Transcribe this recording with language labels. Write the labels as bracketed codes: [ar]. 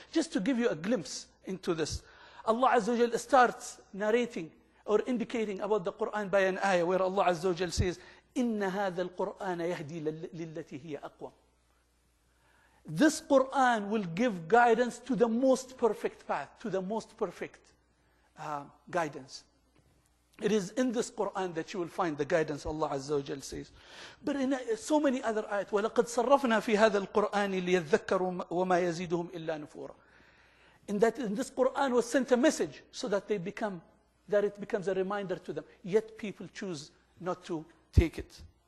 [en] Just to give you a glimpse into this, Allah Azza wa Jal starts narrating or indicating about the Quran by an ayah where Allah Azza wa Jal says, [ar] إِنَّ هَذَا الْقُرْآنَ يَهْدِي لِلَّتِي هِيَ أَقْوَمُ. [en] This Quran will give guidance to the most perfect path, to the most perfect guidance. It is in this Quran that you will find the guidance, Allah Azza wa Jal says. But in so many other ayat, [ar] وَلَقَدْ صَرَّفْنَا فِي هَذَا الْقُرْآنِ لِيَذَّكَّرُوا وَمَا يَزِيدُهُمْ إِلَّا نُفُورًا. [en] In that in this Quran was sent a message so that it becomes a reminder to them. Yet people choose not to take it.